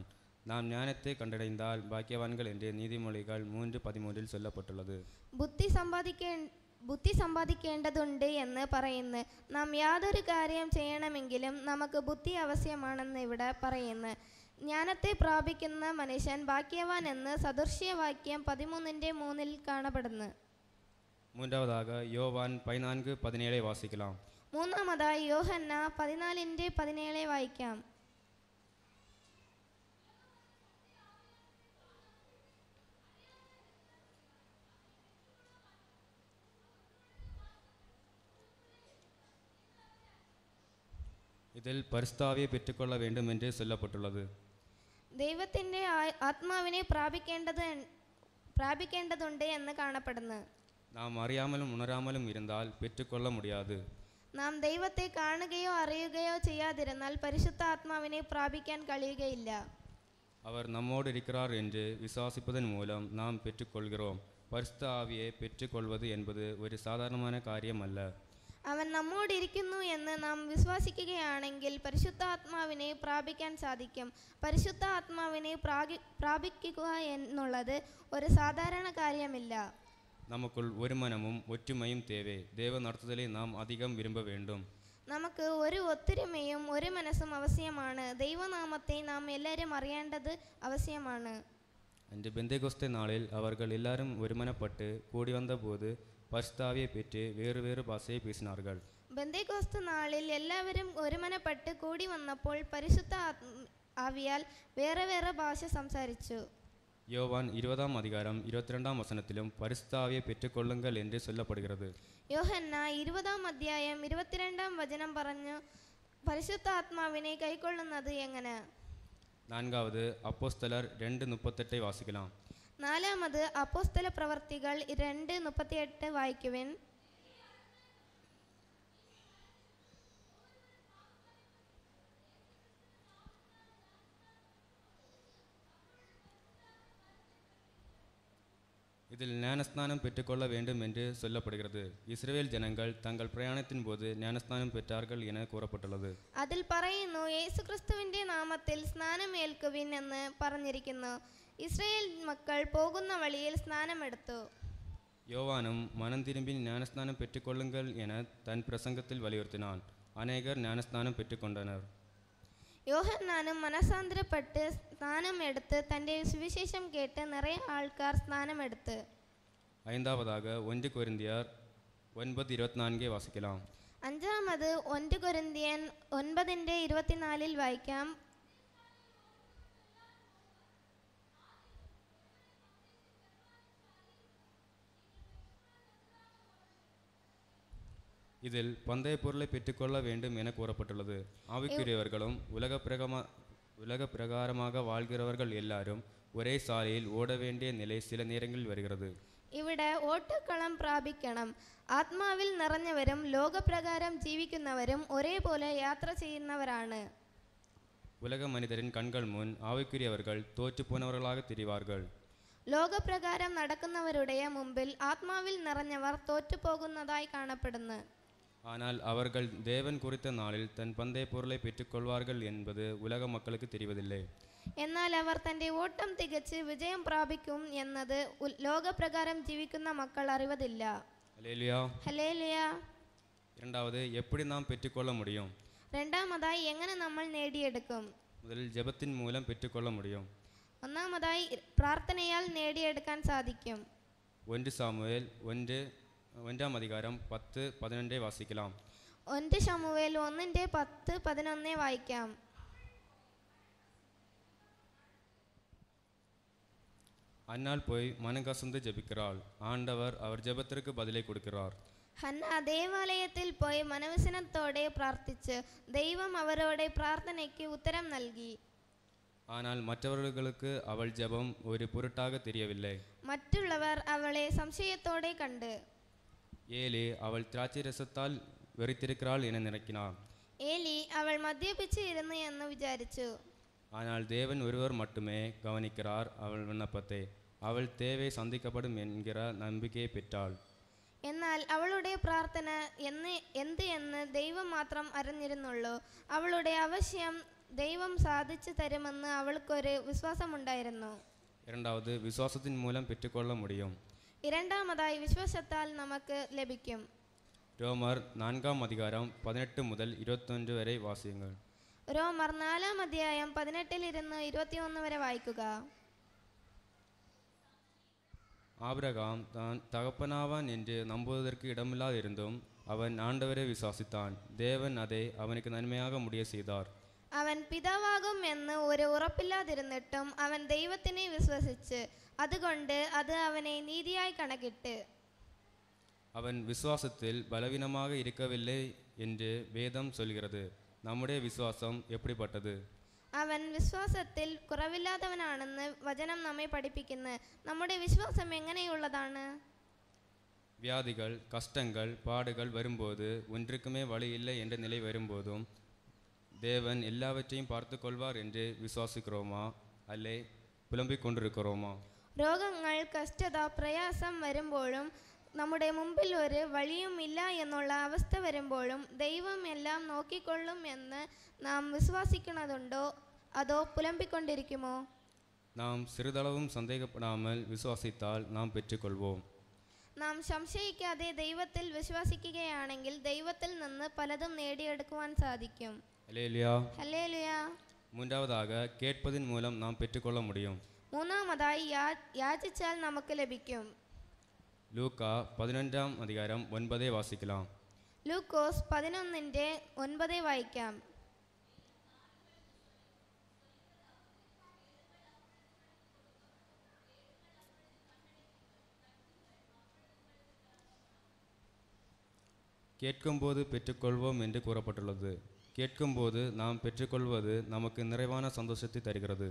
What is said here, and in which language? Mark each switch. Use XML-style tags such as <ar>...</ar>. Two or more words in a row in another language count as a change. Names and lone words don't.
<ta>நாம் ஞானத்தை கண்டடைந்தால் பாக்கியவான்கள் என்று நீதிமொழிகள் 3:13 சொல்லப்பட்டுள்ளது.</ta> <ml>ബുദ്ധി സമ്പാദിക്കേണ്ടതുണ്ട് എന്ന് പറയുന്നു. നാം യാതൊരു കാര്യം ചെയ്യണമെങ്കിലും നമുക്ക് ബുദ്ധി ആവശ്യമാണെന്ന് ഇവിടെ പറയുന്നു. ജ്ഞാനത്തെ പ്രാപിക്കുന്ന മനുഷ്യൻ ഭാഗ്യവാൻ എന്ന് സദൃശ്യവാക്യം 13:3 കാണപ്പെടുന്നു.</ml> <ta>மூன்றாவதாக யோவான் 14:17 வாசிக்கலாம்.</ta> <ml>മൂന്നാമതായി യോഹന്ന 14:17 വായിക്കാം.</ml> <ta>இதில் பரிசுத்தாவியை பெற்றுக்கொள்ள வேண்டும் என்று சொல்லப்பட்டுள்ளது.</ta> <ml>ദൈവത്തിന്റെ ആത്മാവിനെ പ്രാപിക്കേണ്ടതുണ്ട് എന്ന് കാണപ്പെടുന്നു.</ml> <ta>நாம் அறியாமலும் உணராமலும் இருந்தால் பெற்றுக்கொள்ள முடியாது.</ta> <ml>നാം ദൈവത്തെ കാണുകയോ അറിയുകയോ ചെയ്യാതിരുന്നാൽ പരിശുദ്ധ ആത്മാവിനെ പ്രാപിക്കാൻ കഴിയുകയില്ല.</ml> <ta>அவர் நம்மோடு இருக்கிறார் என்று விசுவாசிப்பதன் மூலம் நாம் பெற்றுக்கொள்கிறோம். பரிசுத்த ஆவியை பெற்றுக்கொள்வது என்பது ஒரு சாதாரணமான காரியம் அல்ல.</ta> <ml>അവൻ നമ്മോടിരിക്കുന്നു എന്ന് നാം വിശ്വസിക്കുകയാണെങ്കിൽ പരിശുദ്ധാത്മാവിനെ പ്രാപിക്കാൻ സാധിക്കും. പരിശുദ്ധാത്മാവിനെ പ്രാപിക്കുക എന്നുള്ളത് ഒരു സാധാരണ കാര്യമില്ല.</ml> <ta>நமக்குள் ஒரு மனமும் ஒற்றுமையும் தேவை. தேவ நடத்துதலை நாம் அதிகம் விரும்ப வேண்டும்.</ta> <ml>നമുക്ക് ഒരു ഒത്തൊരുമയും ഒരു മനസ്സും ആവശ്യമാണ്. ദൈവനാമത്തെ നാം എല്ലാവരും അറിയേണ്ടത് ആവശ്യമാണ്.</ml> <ta>அன்று பெந்தேகோஸ்தே நாளில் அவர்கள் எல்லாரும் ஒருமனப்பட்டு கூடி வந்தபோது பரிசுத்த ஆவியை பெற்று வேறு வேறு பாஷையை பேசினார்கள்.</ta> <ml>ബെന്തേക്കോസ്ത് നാളിൽ എല്ലാവരും ഒരുമനപ്പെട്ട് കൂടി വന്നപ്പോൾ പരിശുദ്ധ ആവിയാൽ വേറെ വേറെ ഭാഷ സംസാരിച്ചു.</ml> <ta>யோவான் 20ஆம் அதிகாரம் 22ஆம் வசனத்திலும் பரிசுத்தாவியை பெற்றுக்கொள்ளுங்கள் என்று சொல்லப்படுகிறது.</ta> <ml>യോഹന്ന 20ആം അധ്യായം 22ആം വചനം പറഞ്ഞു പരിശുദ്ധാത്മാവിനെ കൈക്കൊള്ളുന്നത് എങ്ങനെ?</ml> <ta>நான்காவது அப்போஸ்தலர் 2:38 வாசிக்கலாம்.</ta> <ml>നാലാമത് അപ്പോസ്തല പ്രവർത്തികൾ 2:38 വായിക്കുവിൻ.</ml> <ta>இதில் ஞானஸ்நானம் பெற்றுக்கொள்ள வேண்டும் என்று சொல்லப்படுகிறது. இஸ்ரவேல் ஜனங்கள் தங்கள் பிரயாணத்தின் போது ஞானஸ்நானம் பெற்றார்கள் என கூறப்பட்டுள்ளது.</ta> <ml>അതിൽ പറയുന്നു യേശുക്രിസ്തുവിന്റെ നാമത്തിൽ സ്നാനമേൽക്കുവിൻ എന്ന് പറഞ്ഞിരിക്കുന്നു. ഇസ്രായേൽ മക്കൾ പോകുന്ന വഴിയിൽ സ്നാനമെടുത്തു.</ml> <ta>யோவானும் மனம் திரும்பி ஞானஸ்நானம் பெற்றுக்கொள்ளுங்கள் என தன் பிரசங்கத்தில் வலியுறுத்தினான். அநேகர் ஞானஸ்நானம் பெற்றுக்கொண்டனர்.</ta> <ml>യോഹന്നാനും മനസാന്തരപ്പെട്ട് സ്നാനമെടുത്ത് തൻ്റെ സുവിശേഷം കേട്ട് നിറയെ ആൾക്കാർ സ്നാനമെടുത്ത്.</ml> <ta>ஐந்தாவதாக 1 கொரிந்தியர் 9:24 வாசிக்கலாம்.</ta> <ml>അഞ്ചാമത് 1 കൊരിന്ത്യൻ 9:24 വായിക്കാം.</ml> <ta>இதில் பந்தய பொருளை பெற்றுக்கொள்ள வேண்டும் என கூறப்பட்டுள்ளது. ஆவிக்குரியவர்களும் உலக பிரகாரமாக வாழ்கிறவர்கள் எல்லாரும் ஒரே சாலையில் ஓட வேண்டிய நிலை சில நேரங்களில் வருகிறது.</ta> <ml>ഇവിടെ ഓട്ടക്കളം പ്രാപിക്കണം. ആത്മാവിൽ നിറഞ്ഞവരും ലോകപ്രകാരം ജീവിക്കുന്നവരും ഒരേപോലെ യാത്ര ചെയ്യുന്നവരാണ്.</ml> <ta>உலக மனிதரின் கண்கள் முன் ஆவிக்குரியவர்கள் தோற்று போனவர்களாக திரிவார்கள்.</ta> <ml>ലോകപ്രകാരം നടക്കുന്നവരുടെ മുമ്പിൽ ആത്മാവിൽ നിറഞ്ഞവർ തോറ്റുപോകുന്നതായി കാണപ്പെടുന്നു.</ml> <ta>ஆனால் அவர்கள் தேவன் குறித்த நாளில் தன் பந்தய பொருளை பெற்றுக்கொள்வார்கள் என்பது உலக மக்களுக்கு தெரிவதில்லை.</ta> <ml>എന്നാൽ അവർ തൻ്റെ ഓട്ടം തികച്ച് വിജയം പ്രാപിക്കും എന്നത് ലോകപ്രകാരം ജീവിക്കുന്ന മക്കൾ അറിവതില്ല. ഹല്ലേലൂയ. ഹല്ലേലൂയ.</ml> <ta>இரண்டாவது, எப்படி நாம் பெற்றுக்கொள்ள முடியும்?</ta> <ml>രണ്ടാമതായി എങ്ങനെ നമ്മൾ നേടിയെടുക്കും?</ml> <ta>முதலில் ஜெபத்தின் மூலம் பெற்றுக்கொள்ள முடியும்.</ta> <ml>ഒന്നാമതായി പ്രാർത്ഥനയാൽ നേടിയെടുക്കാൻ സാധിക്കും.</ml> <ta>1 சாமுவேல் 1ஆம் அதிகாரம் 10-11 வாசிக்கலாம்.</ta> <ml>1 ശമൂവേൽ 1:10-11 വായിക്കാം.</ml> <ta>அன்னாள் போய் மனங்கசந்து ஜெபிக்கிறாள். ஆண்டவர் அவர் ஜெபத்திற்கு பதிலை கொடுக்கிறார்.</ta> <ml>ഹന്ന ദേവാലയത്തിൽ പോയി മനവസനത്തോടെ പ്രാർത്ഥിച്ച് ദൈവം അവരുടെ പ്രാർത്ഥനയ്ക്ക് ഉത്തരം നൽകി.</ml> <ta>ஆனால் மற்றவர்களுக்கு அவள் ஜெபம் ஒரு பொருட்டாக தெரியவில்லை.</ta> <ml>മറ്റുള്ളവർ അവളെ സംശയത്തോടെ കണ്ട്</ml> <ta>ஏலி அவள் திராட்சை ரசத்தால் வெறித்திருக்கிறாள் என நினைக்கிறார்.</ta> <ml>ഏലി അവൾ മദ്യപിച്ച് ഇരുന്നു എന്ന് വിചാരിച്ചു.</ml> <ta>ஆனால் தேவன் ஒருவர் மட்டுமே கவனிக்கிறார் அவள் விண்ணப்பத்தை. அவள் தேவை சந்திக்கப்படும் என்கிற நம்பிக்கையை பெற்றாள்.</ta> <ml>എന്നാൽ അവളുടെ പ്രാർത്ഥന എന്ത് എന്ന് ദൈവം മാത്രം അറിഞ്ഞിരുന്നുള്ളൂ. അവളുടെ ആവശ്യം ദൈവം സാധിച്ചു തരുമെന്ന് അവൾക്കൊരു വിശ്വാസമുണ്ടായിരുന്നു.</ml> <ta>இரண்டாவது, விசுவாசத்தின் மூலம் பெற்றுக்கொள்ள முடியும்.</ta> <ml>இரண்டாமதாய் വിശ്വാസത്താൽ നമുക്ക് ലഭിക്കും.</ml> <ta>ரோமர் 4ஆம் அதிகாரம் 18 முதல் 21 வரை வாசியுங்கள்.</ta> <ml>ரோமர் 4ஆം അധ്യായം 18-21 വരെ വായിക്കുക.</ml> <ta>ஆபிரகாம் தான் தகப்பனாவான் என்று நம்புவதற்கு இடமில்லாதிருந்தும் அவன் ஆண்டவரை விசுவாசித்தான். தேவன் அதை அவனுக்கு நன்மையாக முடிய செய்தார்.</ta> <ml>അവൻ പിതാവാകും എന്ന് ഒരു ഉറപ്പില്ലാതിരുന്നിട്ടും അവൻ ദൈവത്തിനെ വിശ്വസിച്ച് അതുകൊണ്ട് അത് അവനെ നീതിയായി കണക്കിട്ട്.</ml> <ta>அவன் விசுவாசத்தில் பலவீனமாக இருக்கவில்லை என்று வேதம் சொல்கிறது. நம்முடைய விசுவாசம் எப்படிப்பட்டது?</ta> <ml>അവൻ വിശ്വാസത്തിൽ കുറവില്ലാത്തവനാണെന്ന് വചനം നമ്മെ പഠിപ്പിക്കുന്നു. നമ്മുടെ വിശ്വാസം എങ്ങനെയുള്ളതാണ്?</ml> <ta>வியாதிகள், கஷ்டங்கள், பாடுகள் வரும்போது ஒன்றுக்குமே வழி இல்லை என்ற நிலை வரும்போதும் தேவன் எல்லாவற்றையும் பார்த்து கொள்வார் என்று விசுவாசிக்கிறோமா அல்லே புலம்பிக் கொண்டிருக்கிறோமா?</ta> <ml>രോഗങ്ങൾ, കഷ്ടത, പ്രയാസം വരുമ്പോഴും നമ്മുടെ മുമ്പിൽ ഒരു വഴിയും ഇല്ല എന്നുള്ള അവസ്ഥ വരുമ്പോഴും ദൈവം എല്ലാം നോക്കിക്കൊള്ളും എന്ന് നാം വിശ്വസിക്കുന്നതുണ്ടോ അതോ പുലമ്പിക്കൊണ്ടിരിക്കുമോ?</ml> <ta>நாம் சிறிதளவும் சந்தேகப்படாமல் விசுவாசித்தால் நாம் பெற்றுக்கொள்வோம்.</ta> <ml>നാം സംശയിക്കാതെ ദൈവത്തിൽ വിശ്വസിക്കുകയാണെങ്കിൽ ദൈവത്തിൽ നിന്ന് പലതും നേടിയെടുക്കുവാൻ സാധിക്കും.</ml> <ta>ஹல்லேலூயா.</ta> <ml>ഹല്ലേലൂയ.</ml> <ta>மூன்றாவதாக, கேட்பதின் மூலம் நாம் பெற்றுக்கொள்ள முடியும்.</ta> <ml>മൂന്നാമതായി യാചിച്ചാൽ നമുക്ക് ലഭിക്കും.</ml> <ta>லூக்கா 11ஆம் அதிகாரம் 9 வாசிக்கலாம்.</ta> <ml>ലൂക്കോസ് 11:9 വായിക്കാം.</ml> <ta>கேட்கும்போது பெற்றுக்கொள்வோம் என்று கூறப்பட்டுள்ளது. கேட்கும்போது நாம் பெற்றுக்கொள்வது நமக்கு நிறைவான சந்தோஷத்தை தருகிறது.</ta>